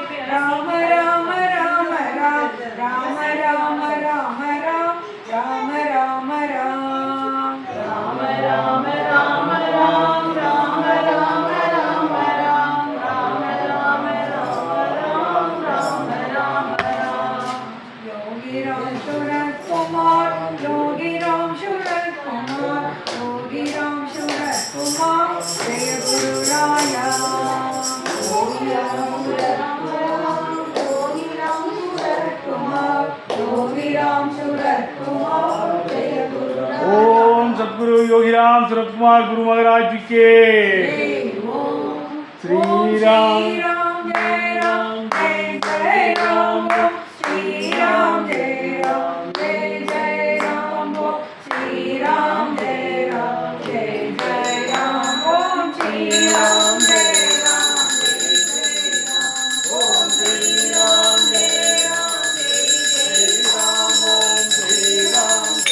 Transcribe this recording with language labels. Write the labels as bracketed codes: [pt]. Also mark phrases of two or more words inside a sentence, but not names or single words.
[ta] ராம ராம ராம ராம் ராம ராம ராம ராம் ராம ராம ராம் ராம ராம ராம ராம் ராம ராம ராம ராம் ராம ராம ராம ராம் ராம ராம ராம் யோகி ராம் சுரத் குமார் யோகி ராம் சுரத் குமார் யோகி ராம் சுரத் குமார் ஜெய குரு ராயா யோகி ராம் சுரத் யோகி ராம் சுரத் குமார் யோகி ராம் சுரத் குமார் ஜெய குரு ராயா [hi] ओम सद्गुरु योगीराम सूरत कुमार गुरु महाराज जी के श्री राम जय राम जय जय राम श्री राम जय राम जय जय राम श्री राम जय राम जय जय राम ओम श्री राम जय राम जय जय राम ओम श्री राम जय राम जय जय राम ओम श्री राम